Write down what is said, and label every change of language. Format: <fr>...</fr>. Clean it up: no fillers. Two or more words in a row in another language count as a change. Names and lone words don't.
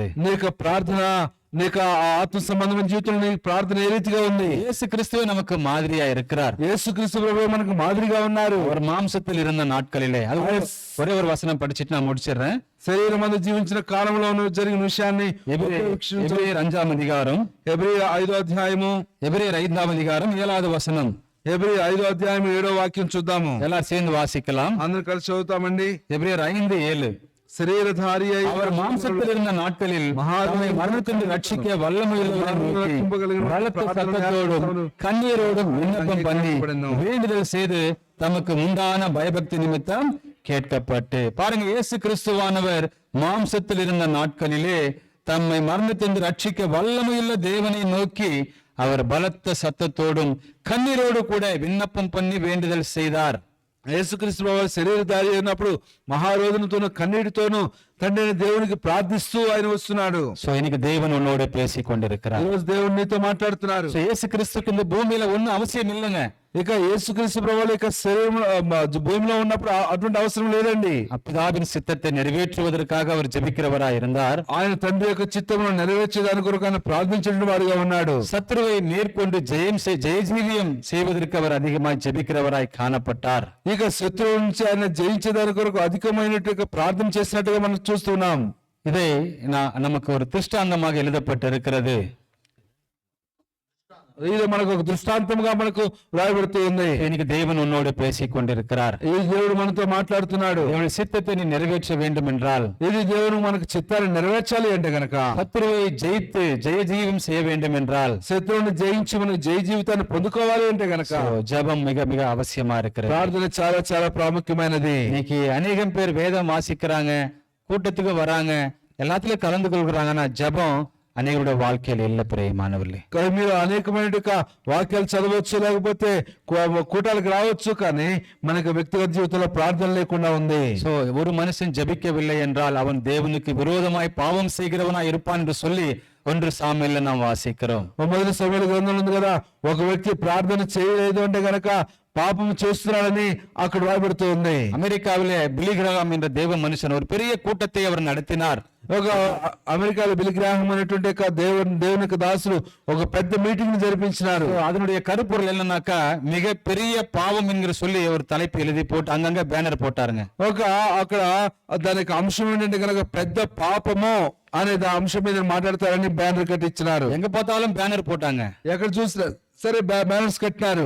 <te>నీ యొక్క ప్రార్థన, నీ యొక్క ఆత్మ సంబంధమైన జీవితంలో నీ ప్రార్థన ఏ రీతిగా ఉంది?</te> <ta>இயேசு கிறிஸ்துவே நமக்கு மாதிரியா இருக்கிறார்.</ta> <te>యేసుక్రీస్తు ప్రభువు మనకు మాదిరిగా ఉన్నారు.</te> <ta>அவர் மாம்சத்தில் இருந்த நாட்களிலே, அது ஒரே ஒரு வசனம் படிச்சிட்டு நான் முடிச்சிடுறேன்.</ta> <te>శరీరం అందు జీవించిన కాలంలో జరిగిన విషయాన్ని</te> <ta>எபிரேயர் 5ஆம் அதிகாரம்,</ta> <te>హెబ్రీ 5వ అధ్యాయము,</te> <ta>எபிரேயர் 5ஆம் அதிகாரம் 7வது வசனம்.</ta> <te>హెబ్రీ 5వ అధ్యాయం 7వ వాక్యం చూద్దాము.</te> <ta>எல்லாரும் சேர்ந்து வாசிக்கலாம்.</ta> <te>అందరూ కలిసి చదువుతామండి.</te> <ta>எபிரேயர் 5:7.</ta> <te>శరీరధారి అయి</te> <ta>அவர் மாம்சத்தில் இருந்த நாட்களில் தம்மை மரணத்திலிருந்து ரட்சிக்க வல்லமையுள்ளவரை நோக்கி பலத்த சத்தத்தோடும் கண்ணீரோடும் விண்ணப்பம் பண்ணி வேண்டுதல் செய்து தமக்கு உண்டான பயபக்தி நிமித்தம் கேட்கப்பட்டு. பாருங்க, இயேசு கிறிஸ்துவானவர் மாம்சத்தில் இருந்த நாட்களிலே தம்மை மரணத்திலிருந்து ரட்சிக்க வல்லமையுள்ள தேவனை நோக்கி அவர் பலத்த சத்தத்தோடும் கண்ணீரோடு கூட விண்ணப்பம் பண்ணி வேண்டுதல் செய்தார்.</ta> <te>యేసుక్రీస్తు ప్రభువు శరీరధారి అయినప్పుడు మహారోధనతోనూ కన్నీటితోనూ తండ్రి దేవునికి ప్రార్థిస్తూ ఆయన వస్తున్నాడు.</te> <ta>சோ இன்னைக்கு தேவன் உன்னோடு பேசிக் கொண்டிருக்கிறார்.</ta> <te>ఈరోజు దేవుడు నీతో మాట్లాడుతున్నారు.</te> <ta>சோ இயேசு கிறிஸ்துக்கு இந்த பூமியில ஒண்ணும் அவசியம் இல்லைங்க.</ta> <te>ఇక యేసుక్రీస్తు ప్రభువు యొక్క శరీరం భూమిలో ఉన్నప్పుడు అటువంటి అవసరం లేదండి.</te> <ta>பிதாவின் சித்தத்தை நிறைவேற்றுவதற்காக அவர் ஜெபிக்கிறவராய் இருந்தார்.</ta> <te>ఆయన తండ్రి యొక్క చిత్తమును నెరవేర్చేదాని కొరకు ఆయన ప్రార్థించిన వాడిగా ఉన్నాడు.</te> <ta>சத்துருவை மேற்கொண்டு ஜெயஜீவியம் செய்வதற்கு அவர் அதிகமாய் ஜெபிக்கிறவராய் காணப்பட்டார்.</ta> <te>ఇక శత్రువు నుంచి ఆయన జయించేదాని కొరకు అధికమైనట్టు ప్రార్థన చేసినట్టుగా మనం చూస్తున్నాం.</te> <ta>இதை நமக்கு ஒரு திருஷ்டாந்தமாக எழுதப்பட்டிருக்கிறது.</ta> <te>ఇది మనకు ఒక దృష్టాంతంగా మనకు రాయబడుతూ ఉంది.</te> <ta>இன்னைக்கு தேவன் உன்னோடு பேசிக் கொண்டிருக்கிறார்.</ta> <te>ఈ దేవుడు మనతో మాట్లాడుతున్నాడు.</te> <ta>தேவனுடைய சித்தத்தை நீ நிறைவேற்ற வேண்டும் என்றால்,</ta> <te>ఇది దేవుడు మనకు చిత్తాన్ని నెరవేర్చాలి అంటే గనక,</te> <ta>சத்துருவை ஜெயித்து ஜெயஜீவியம் செய்ய வேண்டும் என்றால்,</ta> <te>శత్రువుని జయించి మనకు జయ జీవితాన్ని పొందుకోవాలి అంటే గనక</te> <ta>ஜெபம் மிக மிக அவசியமா இருக்கிறது.</ta> <te>ప్రార్థన చాలా చాలా ప్రాముఖ్యమైనది.</te> <ta>இன்னைக்கு அநேகம் பேர் வேதம் வாசிக்கிறாங்க, கூட்டத்துக்கு வராங்க, எல்லாத்துலயும் கலந்து கொள்கிறாங்கன்னா ஜெபம் అనేకుడి வாழ்க்கையில் இல்ல பிரியமானவர்களே.</ta> <te>మీరు అనేకమైన వాక్యాలు చదవచ్చు, లేకపోతే కూటాలకు రావచ్చు, కానీ మనకు వ్యక్తిగత జీవితంలో ప్రార్థన లేకుండా ఉంది.</te> <ta>சோ ஒரு மனுஷன் ஜெபிக்கவில்லை என்றால் அவன் தேவனுக்கு விரோதமாய் பாவம் செய்கிறவனாய் இருப்பான் என்று சொல்லி 1 சாமுவேல்ல நாம் வாசிக்கிறோம்.</ta> <te>మొదటి సమూయేలు గ్రంథంలో ఉంది కదా, ఒక వ్యక్తి ప్రార్థన చేయలేదు అంటే గనక పాపం చేస్తున్నాడని అక్కడ రాయబడుతూ ఉంది.</te> <ta>அமெரிக்காவிலே பில்லி கிரஹாம் என்ற தேவ மனுஷன் ஒரு பெரிய கூட்டத்தை அவர் நடத்தினார்.</ta> <te>ఒక అమెరికాలో బిల్ గ్రాహం అనేటువంటి దేవుని యొక్క దాసులు ఒక పెద్ద మీటింగ్ ని జరిపించినారు.</te> <ta>அதனுடைய கருப்பொருள் என்னன்னாக்கா மிக பெரிய பாவம் என்கிற சொல்லி ஒரு தலைப்பு எழுதி போட்டு அங்கங்க பேனர் போட்டாருங்க.</ta> <te>అక్కడ దానికి అంశం ఏంటంటే కనుక పెద్ద పాపము అనే అంశం మీద మాట్లాడతారని బ్యానర్ కట్టించినారు.</te> <ta>எங்க பார்த்தாலும் பேனர் போட்டாங்க.</ta> <te>ఎక్కడ చూసినా సరే బ్యానర్స్ కట్టినారు.</te>